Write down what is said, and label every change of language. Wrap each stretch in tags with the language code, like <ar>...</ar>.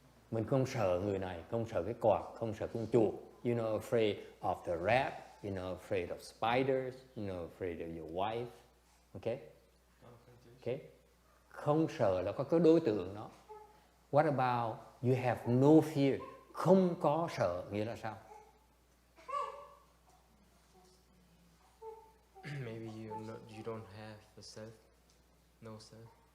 <vi>Mình không sợ người này, không sợ cái quạt, không sợ con chuột.</vi> <en>You're not afraid of the rat. You're not afraid of spiders. You're not afraid of your wife. Okay? Okay?</en> <vi>Không sợ là có cái đối tượng đó.</vi> <en>What about you have no fear?</en> <vi>Không có sợ nghĩa là sao?</vi> <en>Maybe you don't have a self, no self.</en>